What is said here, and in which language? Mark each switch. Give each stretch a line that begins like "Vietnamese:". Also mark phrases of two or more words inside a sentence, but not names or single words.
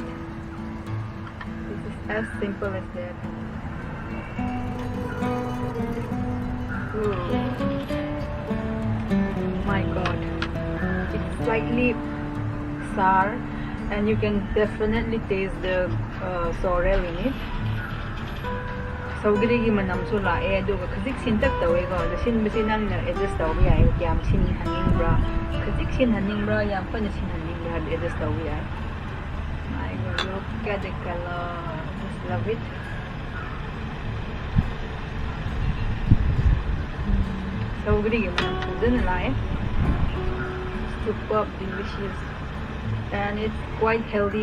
English: This is as simple as that. Ooh. My god, it's slightly sour, and you can definitely taste the sorrel in it.
Manipuri: Sougri gi manam su lae, aduga khazik sintak tawe ko, the sin basi nang na adjust taw yai, yam sin haning bra, khazik sin haning bra, yam pa na sin haning bra, adjust taw yai.
English: My god, look at the color, just love it. Sougri is life. Superb, delicious, and it's quite healthy.